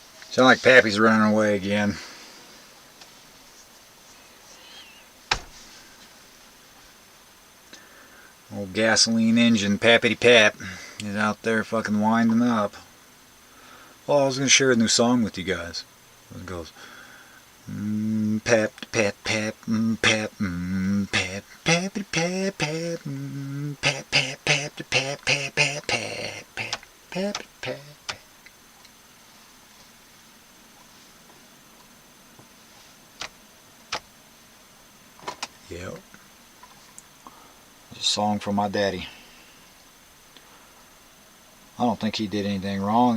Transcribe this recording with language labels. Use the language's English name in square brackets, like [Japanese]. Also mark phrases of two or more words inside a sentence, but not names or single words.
[English] Sound like Pappy's running away again. Old gasoline engine Pappity Pap is out there fucking winding up. Well, I was going to share a new song with you guys. It goes, pap, pap, pap, pap, pap, pappity pap, pap, pap, pap, pap, pap, pap, pap, pap, pap, pap, pap. Yep. It's a song from my daddy. I don't think he did anything wrong.